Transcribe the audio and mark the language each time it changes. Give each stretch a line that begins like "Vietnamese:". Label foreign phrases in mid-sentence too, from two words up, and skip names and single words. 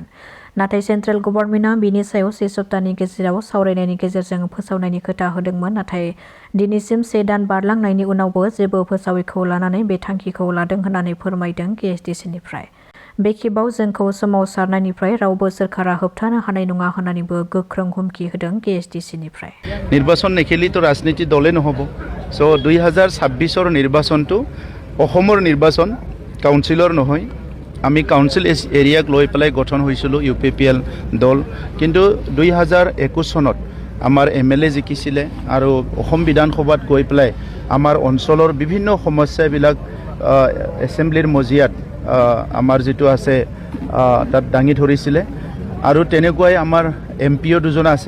Bodo: नाथाय सेन्ट्रेल गभर्नमेन्टआ बिनि सायाव 1 सप्तानि गेजेराव सावरायनायनि गेजेरजों फोसावनायनि खोथा होदोंमोन, नाथाय दिनैसिम 1 दान बारलांनायनि उनावबो जेबो फोसावैखौ लानानै बे थांखिखौ लादों होननानै फोरमायदों केएसटिसिनिफ्राय। बे खेबाव जोंखौ सोमावसारनायनिफ्राय रावबो सोरखारा होबथानो हानाय नङा होननानैबो गोख्रों हुमखि होदों केएसटिसिनिफ्राय।
Assamese: নিৰ্বাচন নেখেলিতো ৰাজনীতি দলে নহ'ব। সো 2026ৰ নিৰ্বাচনটো অসমৰ নিৰ্বাচন, কাউন্সিলৰ নহয়। আমি কাউন্সিল এৰিয়াক লৈ পেলাই গঠন হৈছিলোঁ UPPL দল, কিন্তু 2021 চনত আমাৰ MLA জিকিছিলে আৰু অসম বিধানসভাত গৈ পেলাই আমাৰ অঞ্চলৰ বিভিন্ন সমস্যাবিলাক এছেম্বলিৰ মজিয়াত আমাৰ যিটো আছে তাত দাঙি ধৰিছিলে আৰু তেনেকুৱাই আমাৰ MPও দুজন আছে।